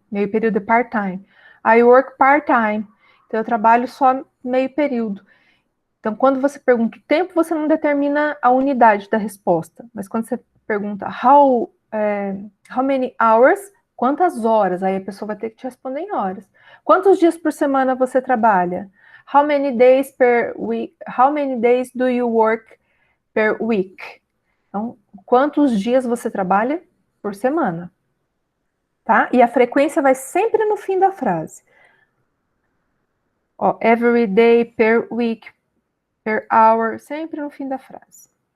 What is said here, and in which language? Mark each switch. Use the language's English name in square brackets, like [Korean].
[Portuguese] Meio período é part-time. [English] I work part-time. [Portuguese] Então, eu trabalho só meio período. Então, quando você pergunta o tempo, você não determina a unidade da resposta. Mas quando você pergunta how many hours, quantas horas, aí a pessoa vai ter que te responder em horas. Quantos dias por semana você trabalha? [English] How many days per week? How many days do you work per week? [Portuguese] Então, quantos dias você trabalha por semana? Tá? E a frequência vai sempre no fim da frase. Ó, every day, per week, per hour, sempre no fim da frase.